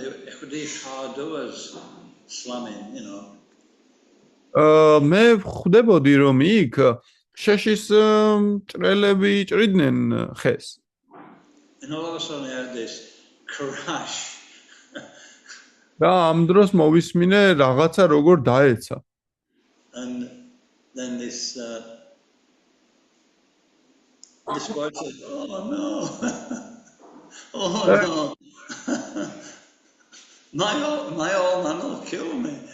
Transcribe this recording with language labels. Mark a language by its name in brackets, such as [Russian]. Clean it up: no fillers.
[English] I could hear car doors slamming, [Georgian] მე ხვდებოდი რომ იქ შეშის ჭრელები ჭრიდნენ ხეს. [English] And all of a sudden I heard this crash. [Georgian] და ამ დროს მოვისმინე რაღაცა როგორ დაეცა. [English] And then this boy said, "Oh no, oh no, my old man will kill me.